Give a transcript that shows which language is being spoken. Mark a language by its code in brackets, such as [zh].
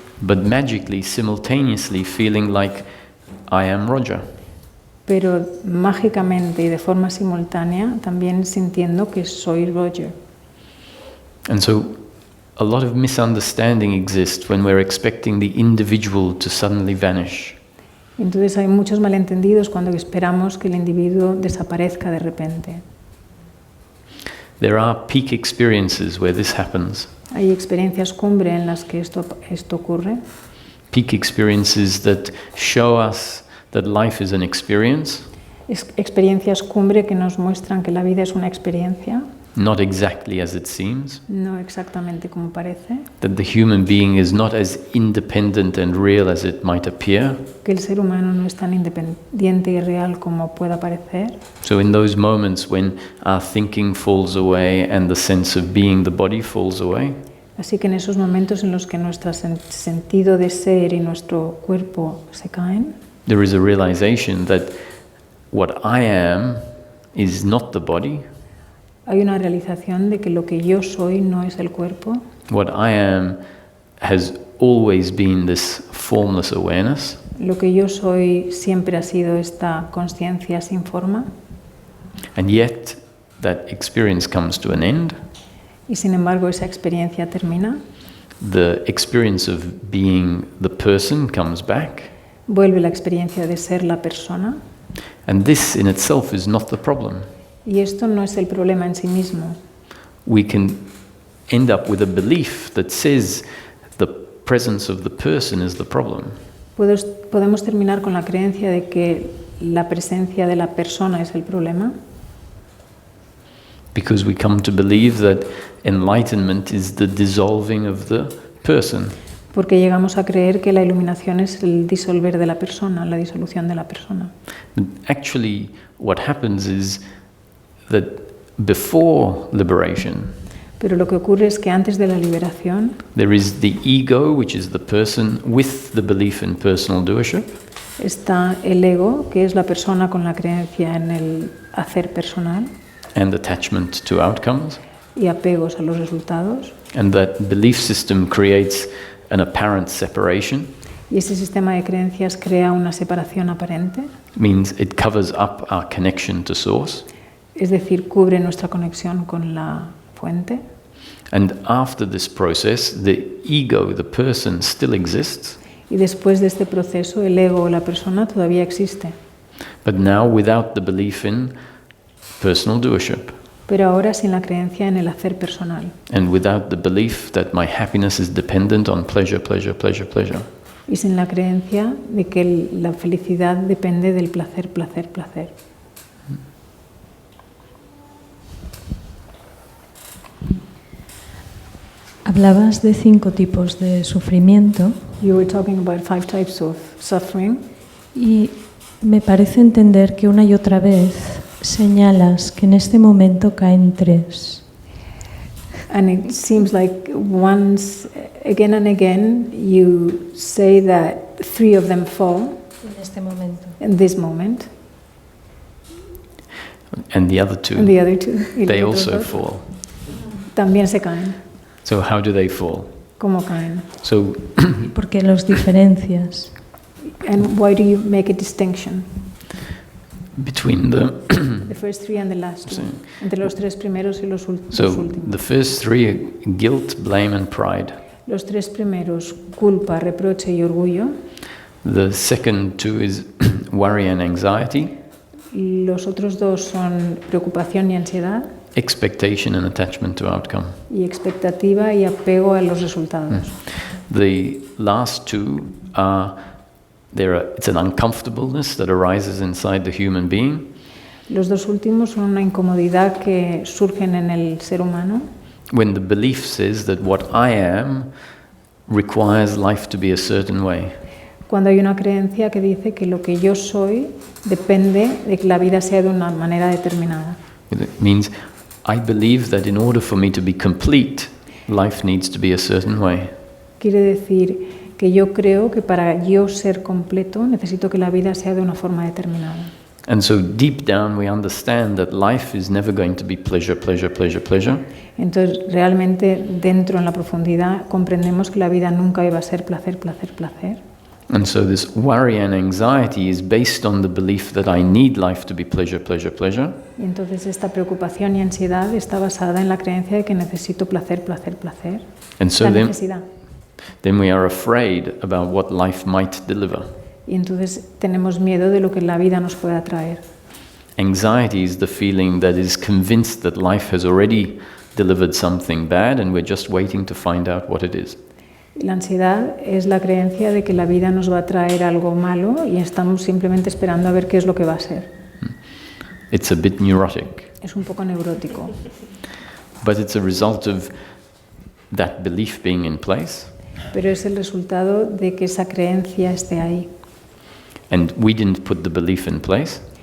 [en] But magically, simultaneously feeling like I am Roger. [es] Pero mágicamente y de forma simultánea también sintiendo que soy Roger. [en] And so a lot of misunderstanding exists when we're expecting the individual to suddenly vanish. [es] Entonces hay muchos malentendidos cuando esperamos que el individuo desaparezca de repente. [en] There are peak experiences where this happens. [es] Hay experiencias cumbre en las que esto ocurre. [en] Peak experiences that show us that life is an experience. [es] Experiencias cumbre que nos muestran que la vida es una experiencia. [en] Not exactly as it seems. [es] No exactamente como parece. [en] That the human being is not as independent and real as it might appear. [es] Que el ser humano no es tan independiente y real como pueda parecer. [en] So in those moments when our thinking falls away and the sense of being the body falls away. [es] Así que en esos momentos en los que nuestro sentido de ser y nuestro cuerpo se caen, [en] there is a realization that what I am is not the body. [es] Hay una realización de que lo que yo soy no es el cuerpo. [en] What I am has always been this formless awareness. [es] Lo que yo soy siempre ha sido esta conciencia sin forma. [en] And yet that experience comes to an end. [es] Y sin embargo esa experiencia termina. [en] The experience of being the person comes back. [es] Vuelve la experiencia de ser la persona. [en] And this in itself is not the problem. [es] Y esto no es el problema en sí mismo. [en] We can end up with a belief that says the presence of the person is the problem. [es] Podemos terminar con la creencia de que la presencia de la persona es el problema. [en] Because we come to believe that enlightenment is the dissolving of the person. [es] Porque llegamos a creer que la iluminación es el disolver de la persona, la disolución de la persona. [en] But actually, what happens is that before liberation, [es] pero lo que ocurre es que antes de la liberación, [en] there is the ego, which is the person with the belief in personal doership. [es] Está el ego, que es la persona con la creencia en el hacer personal. [en] And attachment to outcomes. [es] Y apegos a los resultados. [en] And that belief system creates an apparent separation. [es] Y ese sistema de creencias crea una separación aparente. [en] Means it covers up our connection to source. [es] Es decir, cubre nuestra conexión con la fuente. [en] And after this process, the ego, the person, still exists. [es] Y después de este proceso, el ego o la persona todavía existe. [en] But now without the belief in personal doership. [es] Pero ahora sin la creencia en el hacer personal. [en] And without the belief that my happiness is dependent on pleasure, pleasure, pleasure, pleasure. [es] Y sin la creencia de que la felicidad depende del placer, placer, placer. Hablabas de 5 tipos de sufrimiento. [en] You were talking about 5 types of suffering. [es] Y me parece entender que una y otra vez señalas que en este momento caen 3. [en] And it seems like once, again and again, you say that 3 of them fall. [es] En este momento. [en] In this moment. And the other 2. And the other 2. They also fall. [es] También se caen. [en] So how do they fall? [es] ¿Cómo caen? [en] So [es] ¿Por qué los diferencias? [en] And why do you make a distinction? between the The first three and the last two. [es] Sí. Entre los tres primeros y los los [en] so [es] últimos. [en] the first three: guilt, blame, and pride. [es] Los tres primeros, culpa, reproche y orgullo. [en] The second two is worry and anxiety, [es] Los otros dos son preocupación y ansiedad, [en] expectation and attachment to outcome. [es] y expectativa y apego a los resultados. [en] The last two are it's an uncomfortableness that arises inside the human being, [es] Los dos últimos son una incomodidad que surgen en el ser humano [en] when the belief says that what I am requires life to be a certain way. [es] cuando hay una creencia que dice que lo que yo soy depende de que la vida sea de una manera determinada. [en] It means I believe that in order for me to be complete, life needs to be a certain way. [es] Quiere decir que yo creo que para yo ser completo necesito que la vida sea de una forma determinada. [en] And so deep down we understand that life is never going to be pleasure, pleasure, pleasure, pleasure. [es] Entonces, realmente dentro en la profundidad comprendemos que la vida nunca iba a ser placer, placer, placer. [en] And so this worry and anxiety is based on the belief that I need life to be pleasure, pleasure, pleasure. [es] Y entonces esta preocupación y ansiedad está basada en la creencia de que necesito placer, placer, placer. [en] And so [es] La [en] then [es] necesidad. [en] we are afraid about what life might deliver. [es] Y entonces tenemos miedo de lo que la vida nos pueda traer. [en] Anxiety is the feeling that is convinced that life has already delivered something bad and we're just waiting to find out what it is. [es] Y la ansiedad es la creencia de que la vida nos va a traer algo malo y estamos simplemente esperando a ver qué es lo que va a ser. [en] It's a bit neurotic, [es] Es un poco neurótico, [en] but it's a result of that belief being in place. [es] pero es el resultado de que esa creencia esté ahí. [en] And we didn't put the belief in place.